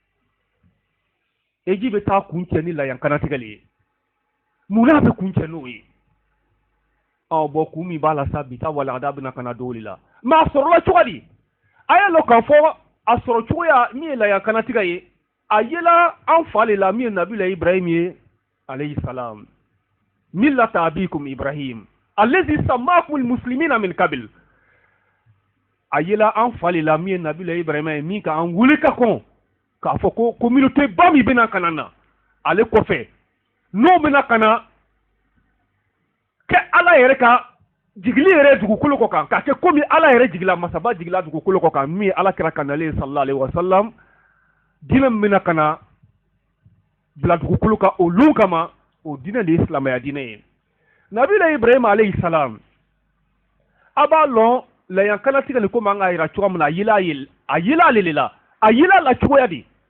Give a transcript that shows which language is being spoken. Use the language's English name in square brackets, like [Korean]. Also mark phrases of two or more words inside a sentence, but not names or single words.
[Bambara] eji bɛ taa kun cɛ ni layankanatigɛ de ye munna a bɛ kun cɛ n'o ye bɔn kun min b'a la sa bi ta walagada bɛna ka na don o de la mɛ a sɔrɔla cogo di a y'a lɔ k'a fɔ a sɔrɔ cogoya min ye layankanatigɛ ye a yela an fa le la min ye nabila ibrahim ye [Arabic] عليه السلام ملة أبيكم إبراهيم الذي سماكم المسلمين من قبل [Bambara] a yela an fa le la min ye nabila ibrahim ye min ka an wuli ka kɔn k'a fɔ ko communauté ba min bɛna ka na ale kɔfɛ n'o bɛna ka na kɛ ala yɛrɛ ka jigili yɛrɛ dugukolo kɔ kan k'a kɛ komi ala yɛrɛ jigila masaba jigila dugukolo kɔ kan min ye ala kira kanalen [Arabic] صلى الله عليه وسلم [Bambara] diinɛ min bɛna ka na bila dugukolo kan olu kama o diinɛ de ye silamɛya diinɛ ye nabila ibrahim [Arabic] عليه السلام [Bambara] a b'a lɔn layankanatigɛ nin komi an k'a yira cogo min na a yela ale de la a yela la cogoya di